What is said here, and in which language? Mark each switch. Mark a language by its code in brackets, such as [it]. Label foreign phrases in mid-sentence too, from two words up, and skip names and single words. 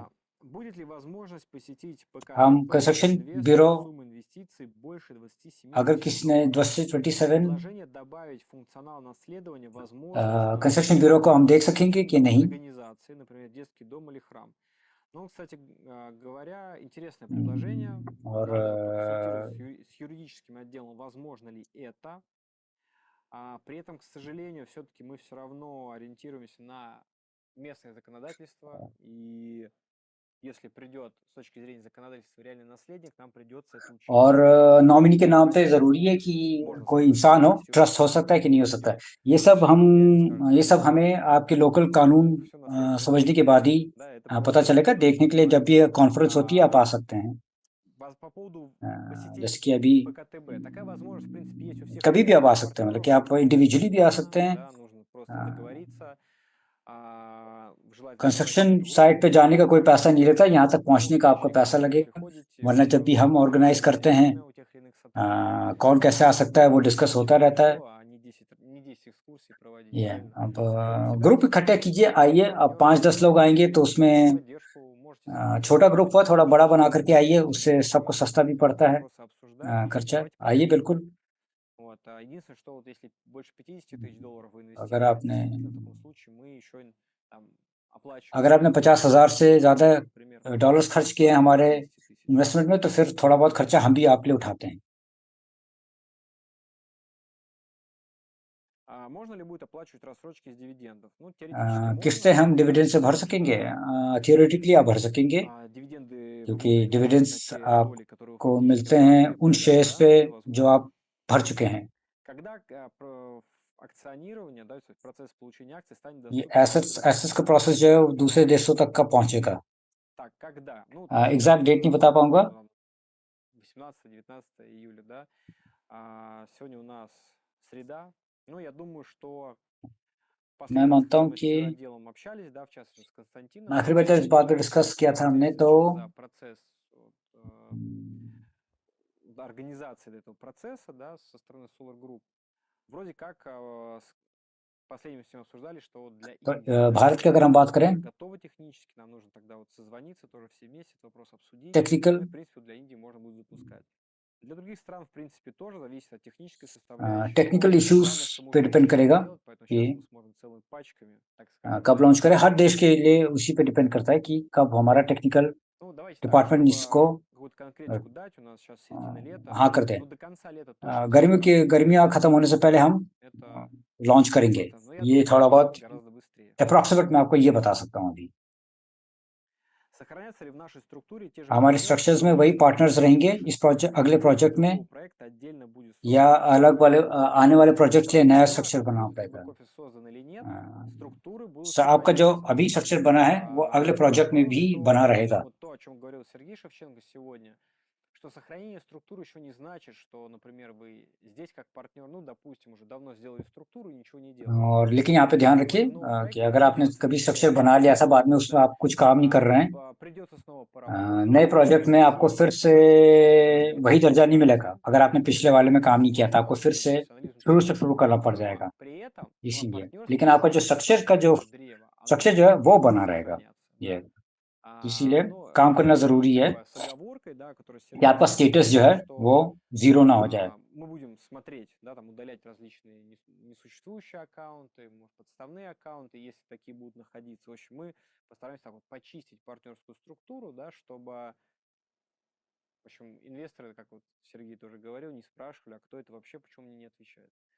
[ru] Будет ли возможность посетить [hi] हम [ru] ПКТБ [hi] कंस्ट्रक्शन [ru] инвестору [hi] ब्यूरो, [ru] с суммой инвестиций больше 27 [hi] अगर [ru] тысяч [hi] किसी ने [ru] долларов? 27 Предложение добавить функционал наследования возможность [en] construction bureau [hi] को हम देख सकेंगे कि नहीं? [ru] организации, например, детский дом или храм. Ну, кстати говоря, интересное предложение. [hi] और [ru] Надо проконсультироваться с юридическим отделом, возможно ли это. При этом, к сожалению, все-таки мы все равно ориентируемся на местное законодательство, и если придет с точки зрения законодательства реальный наследник, нам придется это учитывать. [hi] और नॉमिनी के नाम पे जरूरी है कि कोई इंसान हो, ट्रस्ट हो सकता है कि नहीं हो सकता है। ये सब हमें आपके लोकल कानून समझने के बाद ही पता चलेगा। देखने के लिए जब भी कॉन्फ्रेंस होती है आप आ सकते हैं। [ru] По поводу [hi] जैसे कि अभी [ru] ПКТБ, такая возможность, в принципе, есть у всех. [hi] कभी भी आप आ सकते हैं, मतलब कि आप इंडिविजुअली भी आ सकते हैं। [ru] Да, нужно просто договориться. [en] construction site [hi] पे जाने का कोई पैसा नहीं लगता, यहाँ तक पहुँचने का आपका पैसा लगेगा। वरना जब भी हम ऑर्गेनाइज करते हैं, कौन कैसे आ सकता है वो डिस्कस होता रहता है। ये अब ग्रुप इकट्ठे कीजिए, आइए। अब 5-10 लोग आएंगे तो उसमें छोटा ग्रुप हुआ, थोड़ा बड़ा बना करके आइए, उससे सबको सस्ता भी पड़ता है खर्चा। आइए बिल्कुल। [ru] Вот. Единственное, что вот если больше 50 тысяч долларов вы [hi] अगर [ru] инвестируете, [hi] आपने [ru] действительно, в таком случае мы еще там оплачиваем. [hi] अगर आपने 50,000 से ज़्यादा डॉलर्स खर्च किए हैं हमारे [ru] 50 тысяч. [hi] इन्वेस्टमेंट में, तो फिर थोड़ा बहुत खर्चा हम भी आपके लिए उठाते हैं। [ru] Можно ли будет оплачивать рассрочки с дивидендов? Ну, теоретически можно. [hi] किस्तें हम डिविडेंड से भर सकेंगे, थियोरेटिकली आप भर सकेंगे, [ru] Дивиденды [hi] क्योंकि [ru] вы будете [hi] डिविडेंड्स [ru] получать на те доли, которые [hi] आपको [ru] уходят [hi] मिलते [ru] в [hi] हैं [ru] проект [hi] उन [ru] ПКТБ, [hi] शेयर्स [ru] да, [hi] पे [ru] это возможно. [hi] जो आप भर चुके हैं। [ru] Когда акционирование, да, то есть процесс получения акций станет [hi] ये [ru] доступен? [hi] एसेट्स का प्रोसेस जो है वो दूसरे देशों तक का पहुंचेगा। [ru] Так, когда? Ну, [en] exact date [hi] नहीं बता पाऊंगा। [ru] 18-19 июля, да. Сегодня у нас среда. Ну, я думаю, что [hi] मैं मानता हूँ [ru] с [hi] कि [ru] финотделом общались, да, в частности с Константином. [hi] आखिरी बार जब इस बात पे डिस्कस किया था हमने, तो [ru] За процесс организации этого процесса, да, со стороны Solar Group. Вроде как последним всем обсуждали, что для Индии [hi] भारत की अगर हम बात करें, [ru] готовы технически, нам нужно тогда вот созвониться, тоже все вместе этот вопрос обсудить. [hi] टेक्निकल [ru] В принципе, для Индии можно будет запускать. Для других стран, в принципе, тоже зависит от технической составляющей. [en] technical issues [hi] पे डिपेंड करेगा कि कब लॉन्च करें। हर देश के लिए उसी पे डिपेंड करता है कि कब हमारा [en] technical department [hi] इसको हाँ कर दे। गर्मियाँ खत्म होने से पहले हम लॉन्च करेंगे। ये थोड़ा बहुत अप्रॉक्सीमेट मैं आपको ये बता सकता हूँ अभी। हमारे स्ट्रक्चर्स में वही पार्टनर्स रहेंगे इस प्रोजेक्ट, अगले प्रोजेक्ट में, या अलग वाले आने वाले प्रोजेक्ट के लिए नया स्ट्रक्चर बनाना पड़ेगा। आपका जो अभी स्ट्रक्चर बना है वो अगले प्रोजेक्ट में भी बना रहेगा। [ru] Что сохранение структуры еще не значит, что, например, вы здесь как партнер, ну, допустим, уже давно сделали структуру и ничего не делаете. [hi] और लेकिन यहाँ पे ध्यान रखिए कि अगर आपने कभी स्ट्रक्चर बना लिया था, बाद में उसमें आप कुछ काम नहीं कर रहे हैं, नए प्रोजेक्ट में आपको फिर से वही दर्जा नहीं मिलेगा। अगर आपने पिछले वाले में काम नहीं किया था, आपको फिर से शुरू करना पड़ जाएगा, इसीलिए। लेकिन आपका जो स्ट्रक्चर जो है वो बना रहेगा। ये इसीलिए काम करना जरूरी है कि आपका स्टेटस जो है वो जीरो ना हो जाए। [ru] Мы будем смотреть, да, там удалять различные несуществующие аккаунты, может, подставные аккаунты, если такие будут находиться. В общем, мы постараемся так вот почистить партнерскую структуру, да, чтобы, в общем, инвесторы, как вот Сергей тоже говорил, не спрашивали, а кто это вообще, почему мне не отвечает.